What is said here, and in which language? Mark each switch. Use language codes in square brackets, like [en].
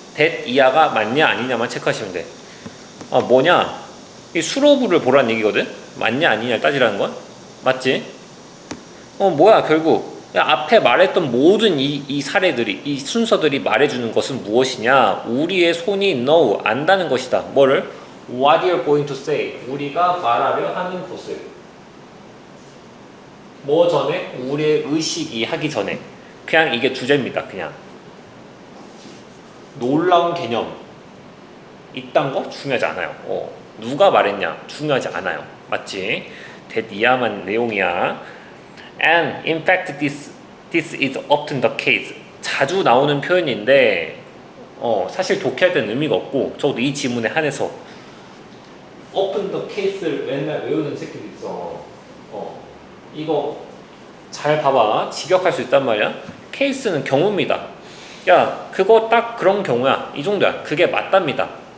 [ko] that 이하가 맞냐 아니냐만 체크하시면 돼. 뭐냐? 이 수로부를 보라는 얘기거든? 맞냐 아니냐를 따지라는 건? 맞지? 뭐야 결국 야, 앞에 말했던 모든 이 사례들이 이 순서들이 말해주는 것은 무엇이냐? 우리의 손이 know 안다는 것이다. 뭐를? [en] What you're going to say, [ko] 우리가 말하려 하는 것을. 뭐 전에? 우리의 의식이 하기 전에. 그냥 이게 주제입니다. 그냥 놀라운 개념 이딴 거 중요하지 않아요. 누가 말했냐 중요하지 않아요. 맞지? 대니야만 내용이야. [en] And in fact this is often the case. [ko] 자주 나오는 표현인데 사실 독해할 때는 의미가 없고 적어도 이 지문에 한해서 [en] often the case [ko] 를 맨날 외우는 새끼도 있어. 이거 잘 봐봐. 직역할 수 있단 말이야. 케이스는 경우입니다. 야 그거 딱 그런 경우야. 이 정도야. 그게 맞답니다.